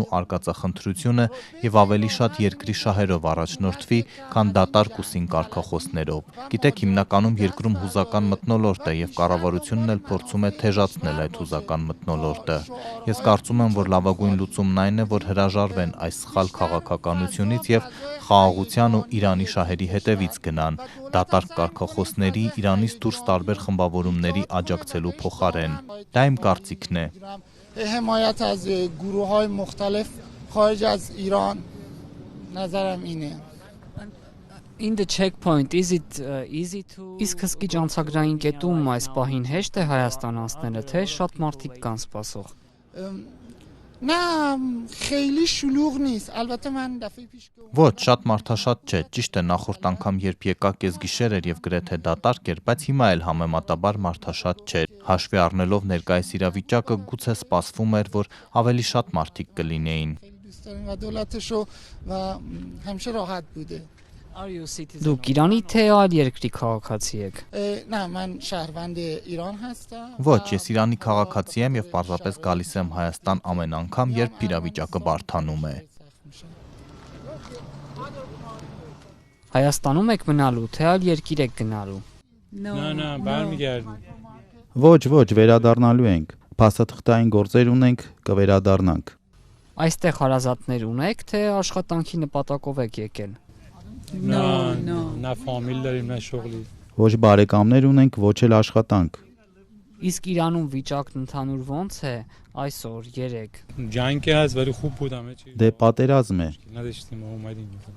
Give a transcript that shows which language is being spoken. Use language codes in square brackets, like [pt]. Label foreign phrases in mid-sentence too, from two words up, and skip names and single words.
[hy] արկածախնդրությունը եւ ավելի շատ երկրի շահերով առաջնորդվի, քան դատարկ ու սին կարգախոսներով։ Գիտեք, հիմնական հիմնականում երկրում հուզական մթնոլորտ է եւ կառավարությունն էլ փորձում է թեժացնել այդ հուզական մթնոլորտը։ Ես կարծում եմ, որ լավագույն լուծումն այն է, որ հրաժարվեն այս սխալ քաղաքականությունից եւ խաղաղության ու Իրանի շահերի հետևից գնան, դատարկ կարգախոսների, Իրանից դուրս տարբեր խմբավորումների աջակցելու փոխարեն։ Դա իմ կարծիքն է։ [fa] حمایت از گروه‌های مختلف خارج از ایران نظرم اینه. [en] In the checkpoint, is it easy to [hy] Իսկ հսկիչ անցագրային կետում այս պահին հեշտ է Հայաստան անցնելը, թե շատ մարդիկ կան սպասող։ [fa] نه خیلی شلوغ نیست. البته من دفعه پیش [hy] Ոչ, շատ մարդաշատ չէ։ Ճիշտ է, նախորդ անգամ երբ եկա կեսգիշեր էր եւ գրեթե դատարկ էր, բայց հիմա էլ համեմատաբար մարդաշատ չէ։ Հաշվի առնելով ներկայիս իրավիճակը, գուցե սպասվում էր, որ ավելի շատ մարդիկ կլինեին։ [fa] دوست داریم و دولتشو و همیشه راحت بوده. [hy] Դուք Իրանի թե այլ երկրի քաղաքացի եք։ [fa] نه من شهروند ایران هستم. [hy] Ոչ, ես Իրանի քաղաքացի եմ եւ պարզապես գալիս եմ Հայաստան ամեն անգամ, երբ իրավիճակը բարդանում է։ Հայաստանում եք մնալու, թե այլ երկիր եք գնալու։ [fa] نه برمیگردیم. [hy] Ոչ, վերադառնալու ենք։ Փաստաթղթային գործեր ունենք, կվերադառնանք։ Այստեղ հարազատներ ունեք, թե աշխատանքի նպատակով եք եկել։ [fa] نه فامیل داریم نه شغلی. [hy] Ոչ բարեկամներ ունենք, ոչ էլ աշխատանք։ Իսկ Իրանում վիճակն ընդհանուր ո՞նց է այսօր 3։ [fa] جنگ که هست ولی خوب بود همه چی. [hy] Դե պատերազմ է։ [fa] نداشتیم و اومدیم.